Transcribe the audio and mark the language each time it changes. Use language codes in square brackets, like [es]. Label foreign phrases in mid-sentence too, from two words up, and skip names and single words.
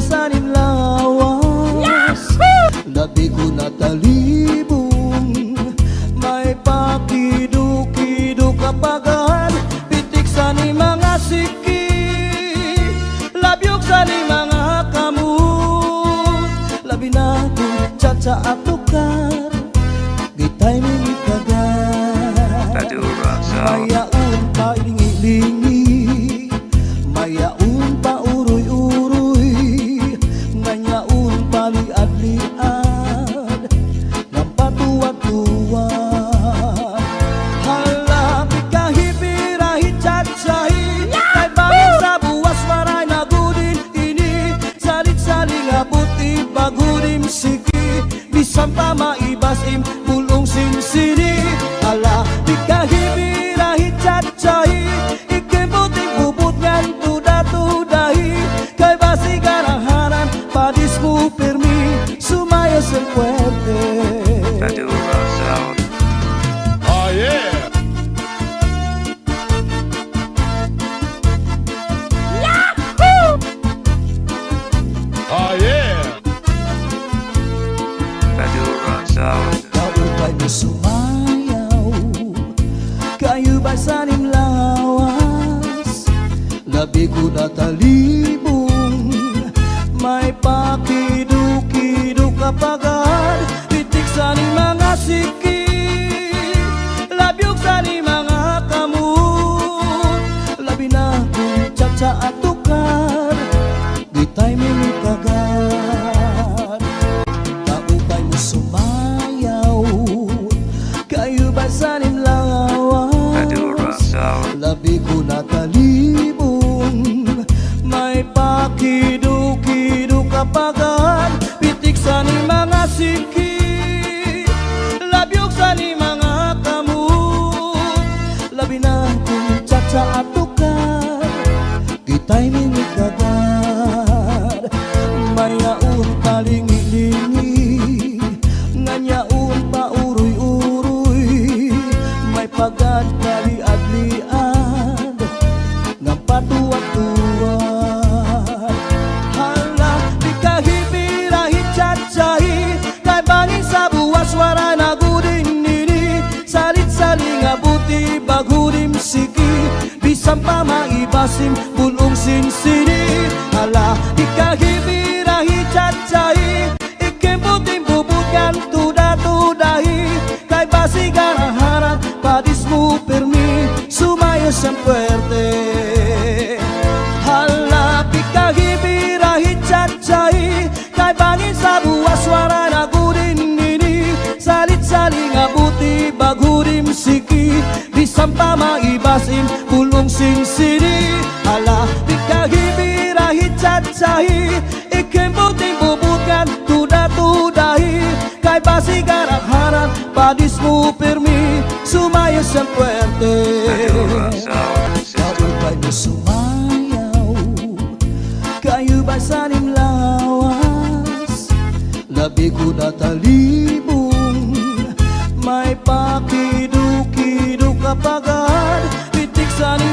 [hil] sanim lawas, labi ko natalibong, may pakido-kido kapagad, pitik sa ni mga siki, labyog sa ni mga kamu, labi na kong tsa at tukar, bitay mingit kagad, Badura Sound. mayaon pa lingi-lingi, mayaon pa uroy-uroy, ngayaon pa liad-liad, ng patuwa-tuwa. Halapit kahipirahi tsatsay, kay bangin sa buwas maray na gudin ini, salit-saling abuti bagudim siki, bisan pa maibasim pulong sinsini. Halapit kahipirahi tsatsay, ikibuting bubut ngan tuda-tudahi, kay basi garahanan padis mo permi, sumaya sa puwerte. Badura Sound. [en] Oh yeah. Oh yeah. [hil] Badura Sound. Kaupay mo sumayaw, kayo ba sanim lawas, labi ko natalibong, may pakido-kido kapagad, pitik sa ni mga siki, labyog sa ni mga kamut, labi na kong tsa at tukar, bitay mingit kagad, kaupay mo sumayaw, kayo ba sanim Badura lawas, Sound. labi ko natalibong, may pakido-kido kapagad, pitik sa ni mga siki, labyog sa ni mga kamut, labi na kong tsa at tukar, bitay mingit kagad, mayaon pa lingi-lingi, ngayaon pa uroy-uroy, may pagad kaliad-liad, ng patuwa-tuwa. Hala, di kahipirahi tsatsay, kay bangin sa buwas wara na gudin nini, salit-saling abuti bagudim siki, bisan pa maibasim pulong sinsini. Hala, di kahipirahi tsatsay, ikibuting bubutkan tuda-tudahi, kay basi garaharan padis mo permi, sumaya sa puwerte. Halapit kahipirahi tsatsay, kay bangin sa buwas wara na gudin nini, salit-saling abuti bagudim siki, bisan pa maibasim pulong sinsini. Halapit kahipirahi tsatsay, ikibuting bubutkan tuda-tudahi, kay basi garaharan padis mo permi, sumaya sa puwerte. Badura Sound System. Kaupay mo sumayaw, kayo ba sanim lawas, labi ko natalibong, may pakido-kido kapagad, pitik sa ni